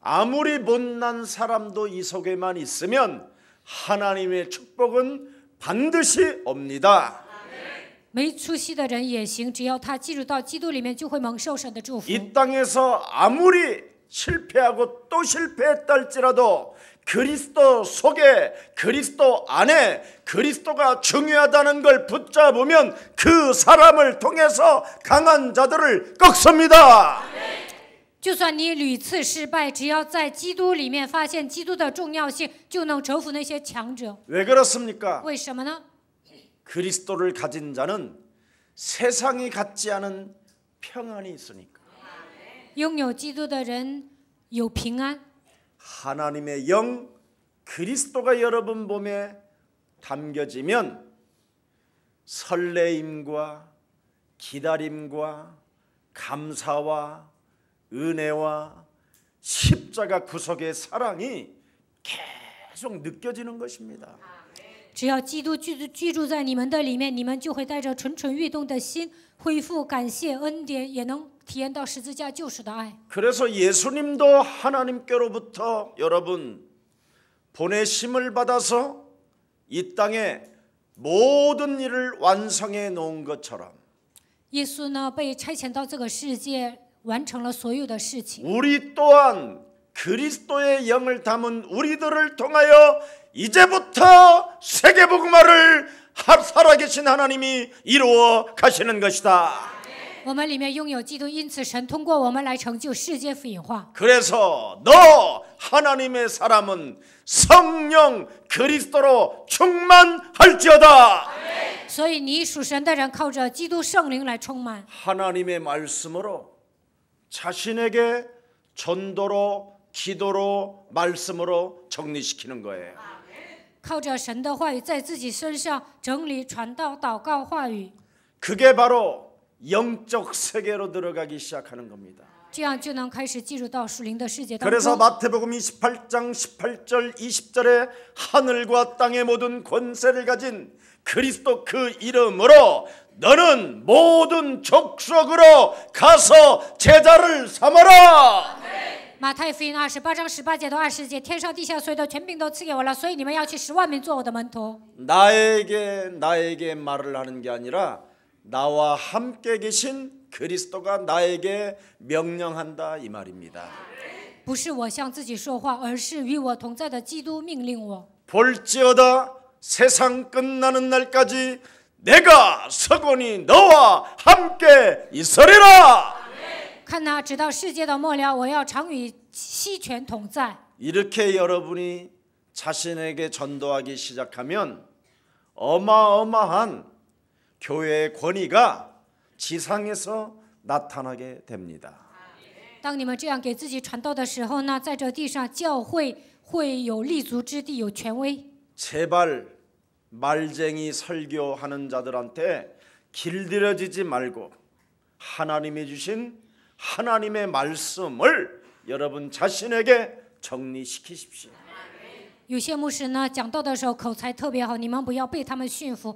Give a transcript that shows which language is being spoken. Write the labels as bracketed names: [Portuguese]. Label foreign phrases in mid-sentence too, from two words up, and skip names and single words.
[Korean] 아무리 못난 사람도 이 속에만 있으면 하나님의 축복은 반드시 옵니다. [Chinese] 没出息的人也行，只要他进入到基督里面，就会蒙受神的祝福。 [Korean] 이 땅에서 아무리 실패하고 또 실패했다 할지라도 그리스도 속에 그리스도 안에 그리스도가 중요하다는 걸 붙잡으면 그 사람을 통해서 강한 자들을 꺾습니다. [Chinese] 就算你屡次失败，只要在基督里面发现基督的重要性，就能折服那些强者。 [Korean] 왜 그렇습니까? [Chinese] 为什么呢？ [Korean] 그리스도를 가진 자는 세상이 갖지 않은 평안이 있으니까. [Chinese] 拥有基督的人有平安。 [Korean] 하나님의 영 그리스도가 여러분 몸에 담겨지면 설레임과 기다림과 감사와 은혜와 십자가 구속의 사랑이 계속 느껴지는 것입니다. [Chinese] 只要基督居住在你们的里面，你们就会带着蠢蠢欲动的心，恢复感谢恩典，也能体验到十字架救赎的爱。 [Korean] 그래서 예수님도 하나님께로부터 여러분 보내심을 받아서 이 땅에 모든 일을 완성해 놓은 것처럼 [Chinese] 耶稣呢，被差遣到这个世界，完成了所有的事情。 [Korean] 우리 또한 그리스도의 영을 담은 우리들을 통하여 이제부터 세계복음화를 살아계신 하나님이 이루어 가시는 것이다. [Chinese] 我们里面拥有基督，因此神通过我们来成就世界福音化。 [Korean] 그래서 너 하나님의 사람은 성령 그리스도로 충만할지어다. [Chinese] 所以你属神的人靠着基督圣灵来充满， [Korean] 하나님의 말씀으로 자신에게 전도로 기도로 말씀으로 정리시키는 거예요. [Chinese] 靠着神的话语在自己身上整理、传道、祷告话语， [Korean] 그게 바로 영적 세계로 들어가기 시작하는 겁니다. [Chinese] 这样就能开始进入到属灵的世界当 [Korean] 그래서 [Chinese] 中。 [Korean] 마태복음 28장 18절 20절에 하늘과 땅의 모든 권세를 가진 그리스도 그 이름으로 너는 모든 족속으로 가서 제자를 삼아라. [Chinese] 马太福音28章18节到20节，天上地下所有的权柄都赐给我了，所以你们要去10万民做我的门徒。 [Korean] 나에게 말을 하는 게 아니라 나와 함께 계신 그리스도가 나에게 명령한다 이 말입니다. [Chinese] 不是我向自己说话，而是与我同在的基督命令我。 [Korean] 볼지어다 세상 끝나는 날까지 내가 서건이 너와 함께 있으리라. [Chinese] 看哪，直到世界的末了，我要常与西权同在。 [Korean] 이렇게 여러분이 자신에게 전도하기 시작하면 어마어마한 교회의 권위가 지상에서 나타나게 됩니다. [Chinese] 当你们这样给自己传道的时候呢，在这地上教会会有立足之地，有权威。 [Korean] 제발 말쟁이 설교하는 자들한테 길들여지지 말고 하나님이 주신 하나님의 말씀을 여러분 자신에게 정리시키십시오. [Chinese] 有些牧师呢，讲道的时候口才特别好，你们不要被他们驯服。